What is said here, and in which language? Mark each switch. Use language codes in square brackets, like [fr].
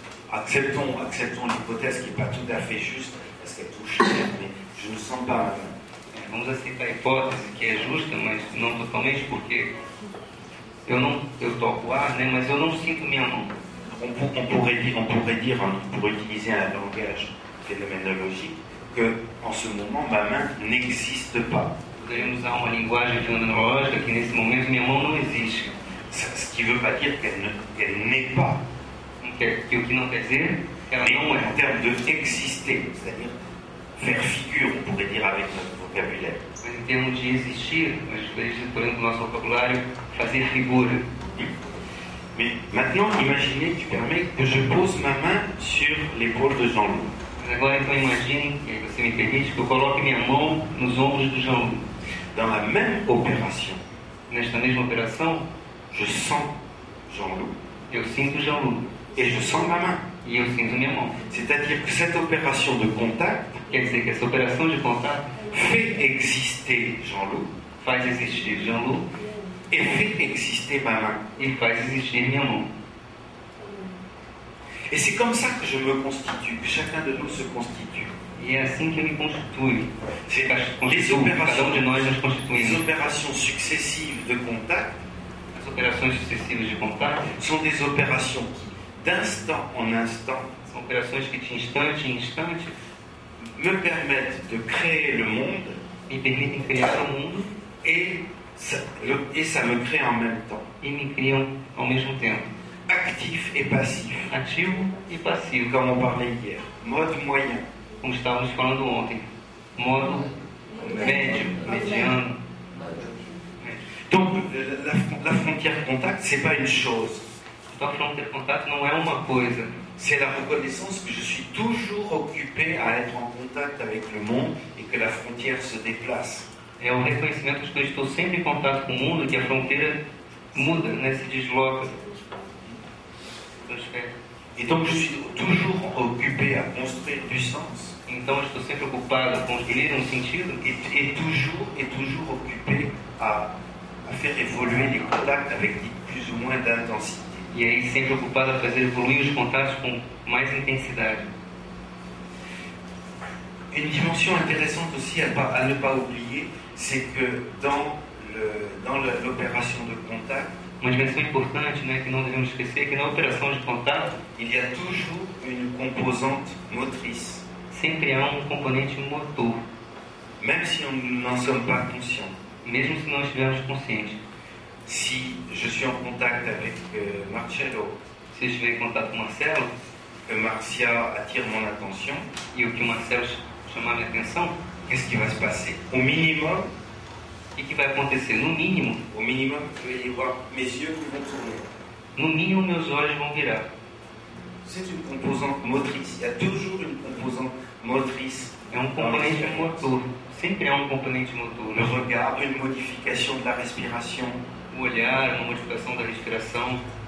[fr] Acceptons l'hypothèse qui n'est pas tout à fait juste, parce qu'elle touche l'air, mais je ne sens pas ma main. [pt] Vamos aceitar a hipótese que é justa, mas não totalmente, porque eu toco o ar, né, mas eu não sinto minha mão. [fr] On pourrait dire, pour utiliser un langage phénoménologique, que en ce moment, ma main n'existe pas. [pt] Poderíamos usar uma linguagem fenomenológica que nesse momento minha mão não existe. [fr] Ce qui ne veut pas dire qu'elle n'est pas. [pt] Que o que não quer dizer que ela [fr] Mais [pt] não [fr] en [pt] é. [fr] termes de exister, c'est-à-dire faire figure, on pourrait dire avec notre vocabulaire. [pt] Mas em termos de existir, nós poderíamos, por exemplo, no nosso vocabulário, fazer figura. [fr] Mais maintenant, imaginez, tu permets, que je pose ma main sur l'épaule de Jean-Loup. [pt] Mas agora então imaginem, e aí você me permite, que eu coloque minha mão nos ombros do Jean-Loup. [fr] Dans la même opération, [pt] Nesta mesma operação, [fr] je sens Jean-Loup [pt] eu sinto o Jean-Loup [fr] et je sens ma main. [pt] e eu sinto minha mão. [fr] C'est-à-dire que cette opération de contact [pt] Quer dizer que essa operação de contato [fr] fait exister Jean-Loup [pt] faz existir Jean-Loup [fr] et fait exister ma main. [pt] e faz existir minha mão. [fr] Et c'est comme ça que je me constitue, que chacun de nous se constitue. [pt] E é assim que eu me constituo. [fr] C'est [pt] Constituo, cada de nós nos [fr] les [pt] constituímos. [fr] opérations successives de contact [pt] As operações sucessivas de contato [fr] sont des opérations qui, d'instant en instant, [pt] são operações que de instante em instante [fr] me permettent de créer le monde [pt] me permitem criar o mundo [fr] et ça me crée en même temps, [pt] e me criam ao mesmo tempo. [fr] actif et passif, [pt] Ativo e passivo, [fr] comme on parlait hier, mode moyen. [pt] como estávamos falando ontem. Modo médio, mediano. [fr] Donc la frontière contact, c'est pas une chose, [pt] Então a fronteira de contato não é uma coisa, [fr] c'est la reconnaissance que je suis toujours occupé à être en contact avec le monde et que la frontière se déplace. [pt] é o reconhecimento de que eu estou sempre em contato com o mundo e que a fronteira muda, né, se desloca. [fr] Et donc je suis toujours occupé à construire du sens [pt] Então eu estou sempre ocupado a construir um sentido [fr] et toujours occupé à faire évoluer les contacts avec plus ou moins d'intensité. [pt] e aí sempre ocupado a fazer evoluir os contatos com mais intensidade. [fr] Une dimension intéressante aussi à ne pas oublier, c'est que dans l'opération de contact, [pt] Uma dimensão importante, né, que não devemos esquecer é que na operação de contato [fr] il y a toujours une composante motrice, [pt] sempre há um componente motor, [fr] même si on n'en sommes pas conscients. [pt] mesmo se não estivermos conscientes. [fr] Si je suis en contact avec Marcello, [pt] Se eu estiver em contato com o Marcelo [fr] que Marcia attire mon attention, [pt] e o que o Marcelo chamar minha atenção, [fr] qu'est-ce qui va se passer? Au minimum, [pt] o que vai acontecer? No mínimo, [fr] il va y avoir mes yeux qui vont tourner. [pt] no mínimo meus olhos vão virar. [fr] C'est une composante motrice. Il y a toujours une composante motrice. [pt] É um componente motor. Sempre há um componente motor. [fr] Le regard, une modification de la respiration, [pt] O olhar, uma modificação da respiração,